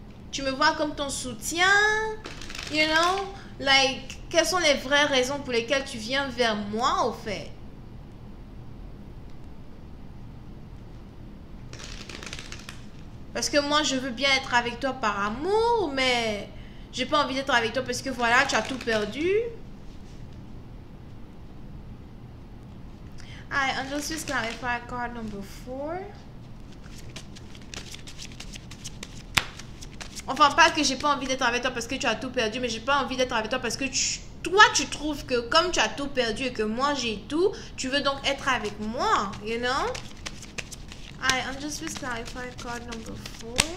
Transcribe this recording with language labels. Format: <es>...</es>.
<fr>Tu me vois comme ton soutien.</fr> <en>You know?</en> <fr>Like, quelles sont les vraies raisons pour lesquelles tu viens vers moi, au fait? Parce que moi, je veux bien être avec toi par amour, mais j'ai pas envie d'être avec toi parce que voilà, tu as tout perdu.</fr> <en>Alright, and just please clarify card number 4.</en> <fr>Enfin, pas que j'ai pas envie d'être avec toi parce que tu as tout perdu, mais j'ai pas envie d'être avec toi parce que toi, tu trouves que comme tu as tout perdu et que moi, j'ai tout, tu veux donc être avec moi,</fr> <en>you know? Alright, and just please clarify card number 4.</en>